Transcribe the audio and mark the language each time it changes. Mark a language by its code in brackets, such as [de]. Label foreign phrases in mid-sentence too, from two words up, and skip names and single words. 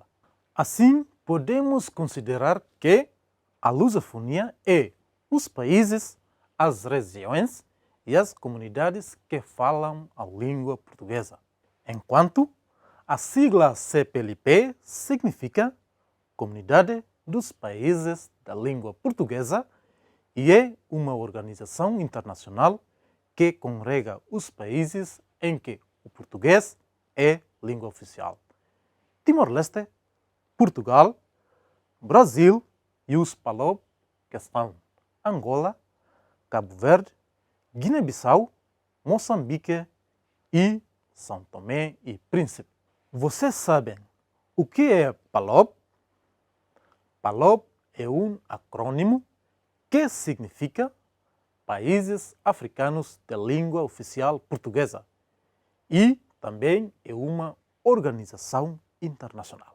[pt] Assim, podemos considerar que a lusofonia é os países, as regiões e as comunidades que falam a língua portuguesa, enquanto a sigla CPLP significa Comunidade dos Países da Língua Portuguesa e é uma organização internacional que congrega os países em que o português é língua oficial. Timor-Leste, Portugal, Brasil e os PALOP, que são Angola, Cabo Verde, Guiné-Bissau, Moçambique e São Tomé e Príncipe. Vocês sabem o que é PALOP? PALOP é um acrônimo que significa Países Africanos de Língua Oficial Portuguesa e também é uma organização internacional.